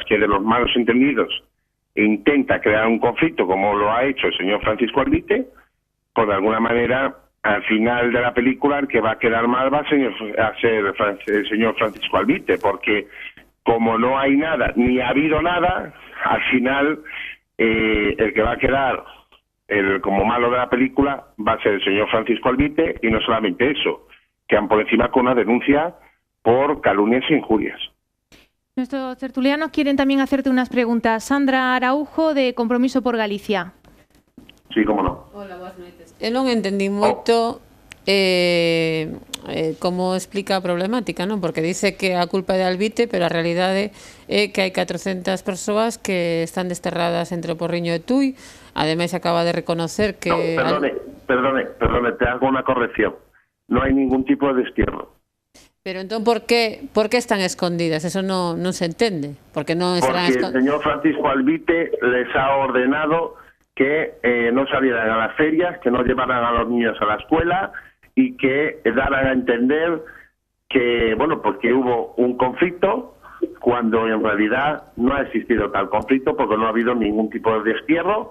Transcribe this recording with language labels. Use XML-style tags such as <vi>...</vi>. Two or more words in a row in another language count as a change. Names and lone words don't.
<es>que de los malos entendidos intenta crear un conflicto, como lo ha hecho el señor Francisco Albite, pues de alguna manera, al final de la película, el que va a quedar mal va a ser el señor Francisco Albite, porque como no hay nada, ni ha habido nada, al final el que va a quedar como malo de la película va a ser el señor Francisco Albite, y no solamente eso, quedan por encima con una denuncia por calumnias e injurias. Nuestros tertulianos quieren también hacerte unas preguntas. Sandra Araujo, de Compromiso por Galicia. Sí, cómo no.</es> <gl>Hola, boas noites. Eu non entendí moito como explica a problemática, non? Porque dice que a culpa é de Albite, pero a realidade é que hai 400 persoas que están desterradas entre o Porriño e Tui. Ademais, acaba de reconocer que...</gl> <es>No, perdone, te hago una corrección. No hay ningún tipo de destierro.</es> <gl>Pero entón, por qué están escondidas? Eso non se entende. Porque el</gl> <es>señor Francisco Albite les ha ordenado que no salieran a las ferias, que no llevaran a los niños a la escuela y que daran a entender que, porque hubo un conflicto, cuando en realidad no ha existido tal conflicto, porque no ha habido ningún tipo de destierro.</es>